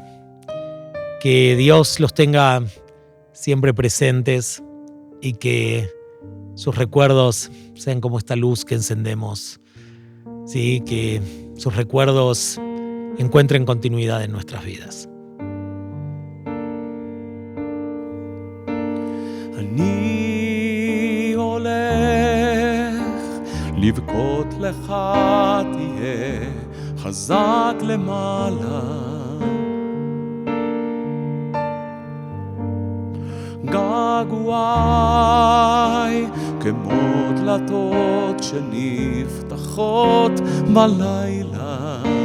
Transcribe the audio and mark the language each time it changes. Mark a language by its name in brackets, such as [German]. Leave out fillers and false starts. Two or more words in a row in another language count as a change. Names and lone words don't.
[Spanish] Que Dios los tenga siempre presentes y que sus recuerdos sean como esta luz que encendemos. Sí, que sus recuerdos encuentren continuidad en nuestras vidas. [Hebrew] אני הולך לבכות לך תהיה חזק למעלה געגועי כמו דלתות שנפתחות בלילה